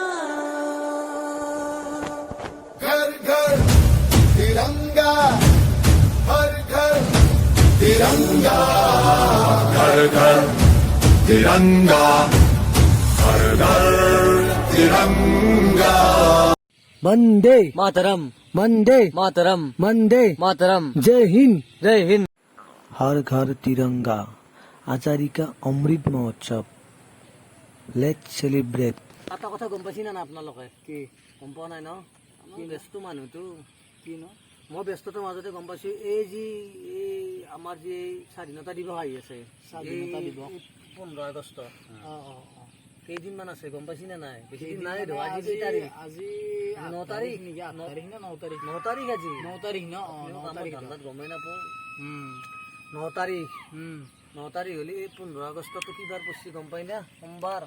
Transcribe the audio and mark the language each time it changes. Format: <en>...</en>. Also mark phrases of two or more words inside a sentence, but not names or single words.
<hi>घर घर तिरंगा, हर घर तिरंगा, घर घर तिरंगा, हर घर तिरंगा। वंदे मातरम वंदे मातरम वंदे मातरम जय हिंद। जय हिंद। हर घर तिरंगा आजादी का अमृत महोत्सव।</hi> <en>Let's celebrate.</en> <as>এটা কথা গম পাইছি না আপোনালোকে কি গম পোৱা নাই ন কি ব্যস্ত মানুহটো কি ন মই ব্যস্ততাৰ মাজতে গম পাইছো এই যি এই আমাৰ যি স্বাধীনতা দিৱস আহি আছে স্বাধীনতা দিৱস 15 আগষ্ট কেইদিনমান আছে গম পাইছি না নাই বেছি দিন নাই ধৰা আজি কেই তাৰিখ আজি 9 তাৰিখ নেকি 8 তাৰিখ না 9 তাৰিখ 9 তাৰিখ আজি 9 তাৰিখ ন 9 তাৰিখ গমেই নাপাওঁ 9 তাৰিখ 9 তাৰিখ হলি 15 আগষ্টটো কি বাৰ পৰছি গম পাই না সোমবাৰ</as>